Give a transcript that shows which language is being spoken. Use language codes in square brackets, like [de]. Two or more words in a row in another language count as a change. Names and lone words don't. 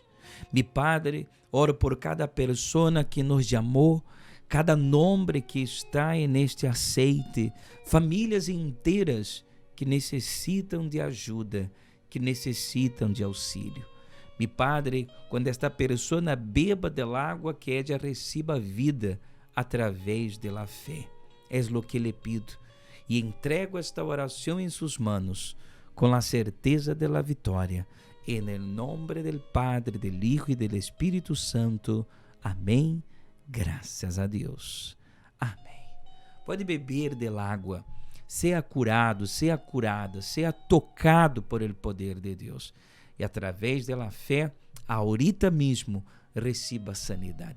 [es] Mi Padre, [pt] oro por cada pessoa que nos chamou, cada nome que está neste aceite, famílias inteiras que necessitam de ajuda, que necessitam de auxílio. [es] Mi Padre, [pt] quando esta pessoa beba del água, que ella receba vida através [es] de la [pt] fé. [es] Es lo que lhe pido. [pt] E entrego esta oração em suas manos, com a certeza [es] de la [pt] vitória. [es] En el nombre del Padre, del Hijo y del Espíritu Santo. [pt] Amém. Graças a Deus. Amém. Pode beber del água. Seja curado, seja curada, seja tocado [es] por el [pt] poder de Deus. E através da fé, ahorita mesmo, receba sanidade.